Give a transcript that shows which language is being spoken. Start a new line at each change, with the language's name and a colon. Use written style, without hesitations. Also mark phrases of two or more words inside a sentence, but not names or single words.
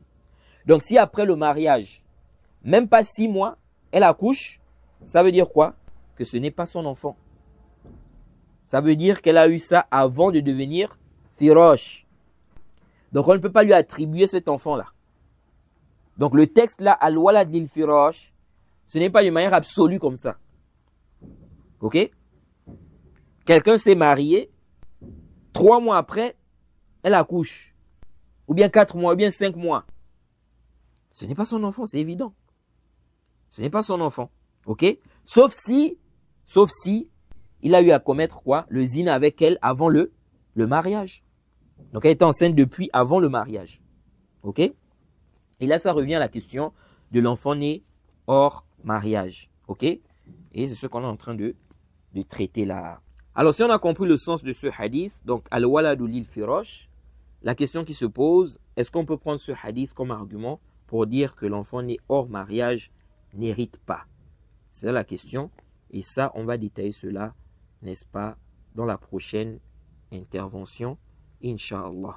French: Donc si après le mariage, même pas 6 mois, elle accouche, ça veut dire quoi? Que ce n'est pas son enfant. Ça veut dire qu'elle a eu ça avant de devenir firash. Donc on ne peut pas lui attribuer cet enfant-là. Donc le texte là,
Arabic: الولد للفراش,
French: ce n'est pas d'une manière absolue comme ça. Ok? Quelqu'un s'est marié, 3 mois après, elle accouche. Ou bien 4 mois, ou bien 5 mois. Ce n'est pas son enfant, c'est évident. Ce n'est pas son enfant. Ok? Sauf si, il a eu à commettre quoi? Le zina avec elle avant le mariage. Donc elle était enceinte depuis avant le mariage. Ok? Et là, ça revient à la question de l'enfant né hors mariage. Ok? Et c'est ce qu'on est en train de traiter là. Alors, si on a compris le sens de ce hadith, donc
Arabic: الولد للفراش,
French: la question qui se pose, est-ce qu'on peut prendre ce hadith comme argument pour dire que l'enfant né hors mariage n'hérite pas? C'est là la question. Et ça, on va détailler cela, n'est-ce pas, dans la prochaine intervention, Inch'Allah.